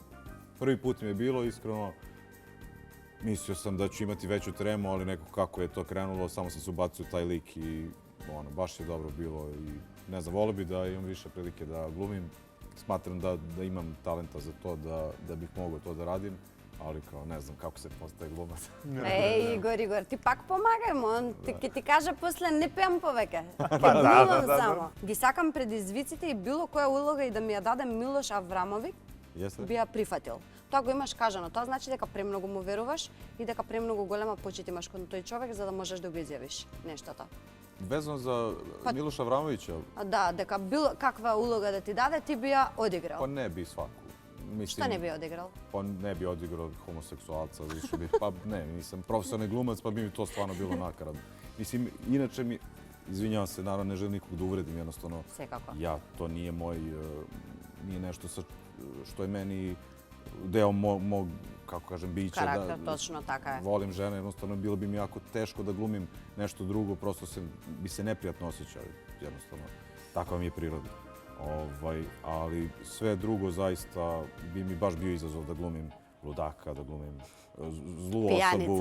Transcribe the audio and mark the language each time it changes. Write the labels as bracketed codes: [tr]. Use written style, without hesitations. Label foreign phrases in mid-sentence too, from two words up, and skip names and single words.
[sr] Prvi put mi je bilo, iskreno. Mislio sam da ću imati veću tremu, ali nekako kako je to krenulo, samo sam se ubacio u taj lik i baš je dobro bilo. I ne znam, volio bi da imam više prilike da glumim. Smatram da imam talenta za to, da bih mogao to da radim. ali kao ne znam kako se postaje glumac. Igor, [mk] ти пак помагај му, он ќе ти каже после не пеам повеќе. Ќе да, глумам да. само. Ги сакам предизвиците и било која улога и да ми ја даде Милош Аврамовиќ, [sr] Jeste? [mk] би ја прифатил. Тоа го имаш кажано, тоа значи дека премногу му веруваш и дека премногу голема почит имаш кон тој човек за да можеш да го изјавиш нештото. [sr] Vezano za Miloša Avramovića, [mk] Да, дека било каква улога да ти даде, ти би ја одиграл. [sr] pa ne bi svaku. Mislim, Šta ne bi odigrao? Pa ne bi odigrao homoseksualca, više bi, pa ne, nisam profesionalni glumac, pa bi mi to stvarno bilo nakaradno. Mislim, inače mi, izvinjavam se, naravno ne želim nikog da uvredim, jednostavno, [mk] Секако. [sr] ja, to nije moj, nije nešto što je meni deo mog, kako kažem, bića. Karakter, [mk] точно така е. [sr] Volim žene, jednostavno bilo bi mi jako teško da glumim nešto drugo, prosto bi se neprijatno osjećao, jednostavno, takva mi je priroda. Ali sve drugo zaista bi mi baš bio izazov da glumim ludaka, da glumim zlu osobu.